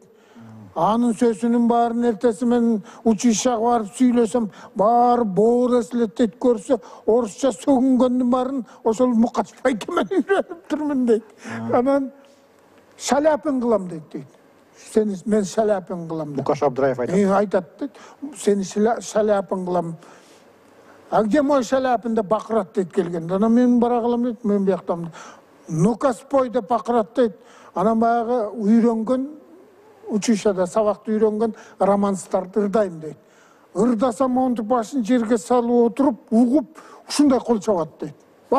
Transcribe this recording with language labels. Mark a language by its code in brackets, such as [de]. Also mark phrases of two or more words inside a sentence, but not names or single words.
[ky] Анын сөзүнүн баарын эртеси мен училищага барып сүйлөсөм, баары боор эслет дейт, көрсө орусча сөгүнгөндүн баарын ошол Мукаш байкемен үйрөнүп турмун дейт. Анан шаляпин кылам дейт. Мен шаляпин кылам дейт. Мукаш Абдыраев айтат. Айтат дейт. Сени шаляпин кылам. [ru] А где мой [ky] шаляпин деп бакырат дейт келгенде. Анан мен бара калам дейт, мен бияктам. [ru] Ну-ка спой [ky] деп бакырат дейт. Анан баягы үйрөнгөн училищада сабакты үйрөнгөн романстарды ырдайм дейт. Ырдасам монтип башын жерге салып отуруп, угуп, ушундай кол чабат дейт.